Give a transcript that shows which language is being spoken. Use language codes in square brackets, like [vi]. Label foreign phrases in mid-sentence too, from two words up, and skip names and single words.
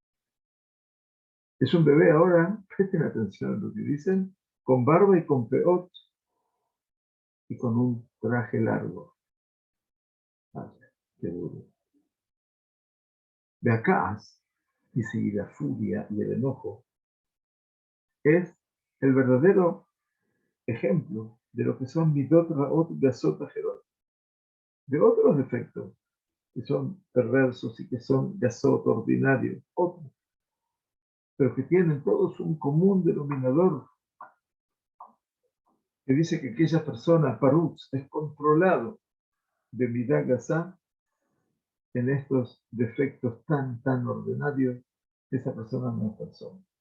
[es] Es un bebé ahora, presten atención a lo que dicen, con barba y con peot y con un traje largo. Vaya, qué duro. De acá, dice, y la furia y el enojo es el verdadero ejemplo de lo que son [he] מידות רעות גסות אחרות, [es] de otros defectos que son perversos y que son gasot ordinarios, otros, pero que tienen todos un común denominador que dice que aquella persona, parutz, es controlado de [he] מידה גסה [es] en estos defectos tan ordinarios, esa persona no es persona.